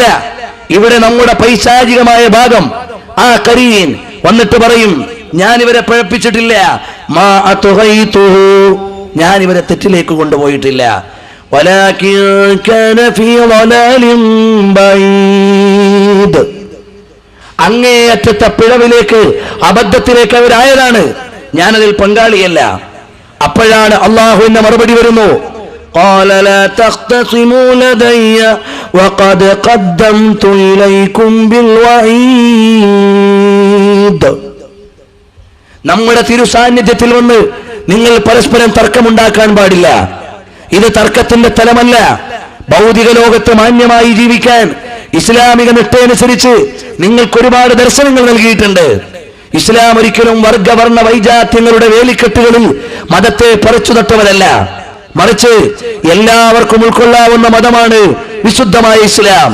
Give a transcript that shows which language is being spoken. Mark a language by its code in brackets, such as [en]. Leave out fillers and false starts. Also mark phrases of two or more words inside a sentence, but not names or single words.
[ml] ഇവിടെ നമ്മുടെ പൈശാചികമായ ഭാഗം ആ കരീൻ വന്നിട്ട് പറയും, ഞാൻ ഇവരെ പഴപ്പിച്ചിട്ടില്ല, [ar] ما أطغيته, [ml] ഞാൻ ഇവരെ തെറ്റിലേക്ക് കൊണ്ടുപോയിട്ടില്ല, [ar] ولكن كان في ضلال بعيد, [ml] അങ്ങേയറ്റത്തെ പിഴവിലേക്ക് അബദ്ധത്തിലേക്ക് അവരായതാണ്, ഞാനതിൽ പങ്കാളിയല്ല. അപ്പോഴാണ് അള്ളാഹുവിന്റെ മറുപടി വരുന്നു, [ar] قال لا تختصموا لدي وقد قدمت إليكم بالوعيد. [ml] നമ്മുടെ തിരുസാന്നിധ്യത്തിൽ വന്ന് നിങ്ങൾ പരസ്പരം തർക്കമുണ്ടാക്കാൻ പാടില്ല. ഇത് തർക്കത്തിന്റെ തലമല്ല. ഭൗതിക ലോകത്ത് മാന്യമായി ജീവിക്കാൻ ഇസ്ലാമിക നിഷ്ഠയനുസരിച്ച് നിങ്ങൾക്ക് ഒരുപാട് ദർശനങ്ങൾ നൽകിയിട്ടുണ്ട്. ഇസ്ലാം ഒരിക്കലും വർഗവർണ്ണ വൈജാത്യങ്ങളുടെ വേലിക്കെട്ടുകളിൽ മതത്തെ പറിച്ചു നട്ടവരല്ല, മറിച്ച് എല്ലാവർക്കും ഉൾക്കൊള്ളാവുന്ന മതമാണ് വിശുദ്ധമായ ഇസ്ലാം.